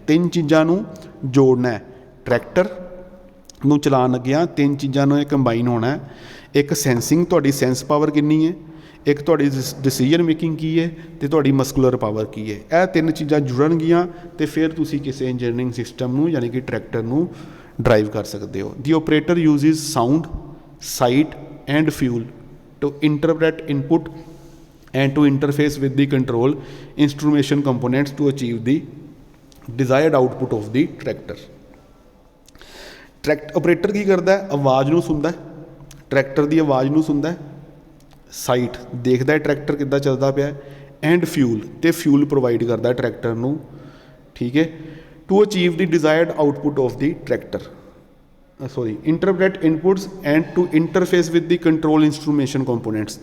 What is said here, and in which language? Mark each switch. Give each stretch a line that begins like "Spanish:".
Punjabi: ਤਿੰਨ ਚੀਜ਼ਾਂ ਨੂੰ ਜੋੜਨਾ ਹੈ, ਟਰੈਕਟਰ ਨੂੰ ਚਲਾਉਣ ਲੱਗਿਆਂ ਤਿੰਨ ਚੀਜ਼ਾਂ ਨੂੰ ਇਹ ਕੰਬਾਈਨ ਹੋਣਾ। ਇੱਕ ਸੈਂਸਿੰਗ, ਤੁਹਾਡੀ ਸੈਂਸ ਪਾਵਰ ਕਿੰਨੀ ਹੈ, ਇੱਕ ਤੁਹਾਡੀ ਡਿਸੀਜਨ ਮੇਕਿੰਗ ਕੀ ਹੈ, ਅਤੇ ਤੁਹਾਡੀ ਮਸਕੂਲਰ ਪਾਵਰ ਕੀ ਹੈ। ਇਹ ਤਿੰਨ ਚੀਜ਼ਾਂ ਜੁੜਨਗੀਆਂ ਅਤੇ ਫਿਰ ਤੁਸੀਂ ਕਿਸੇ ਇੰਜੀਨੀਅਰਿੰਗ ਸਿਸਟਮ ਨੂੰ ਯਾਨੀ ਕਿ ਟਰੈਕਟਰ ਨੂੰ ਡਰਾਈਵ ਕਰ ਸਕਦੇ ਹੋ।
English: The operator uses sound, sight and feel to interpret input and to interface with the control instrumentation components to achieve the desired output of the tractor।
Punjabi: Operator ਕੀ ਕਰਦਾ ਹੈ, ਆਵਾਜ਼ ਨੂੰ ਸੁਣਦਾ, ਟਰੈਕਟਰ ਦੀ ਆਵਾਜ਼ ਨੂੰ ਸੁਣਦਾ, ਸਾਈਟ ਦੇਖਦਾ ਹੈ ਟਰੈਕਟਰ ਕਿੱਦਾਂ ਚੱਲਦਾ ਪਿਆ, ਐਂਡ ਫਿਊਲ ਤੇ ਫਿਊਲ ਪ੍ਰੋਵਾਈਡ ਕਰਦਾ ਟਰੈਕਟਰ ਨੂੰ, ਠੀਕ ਹੈ,
English: To achieve the desired output of the tractor interpret inputs and to interface with the control instrumentation components.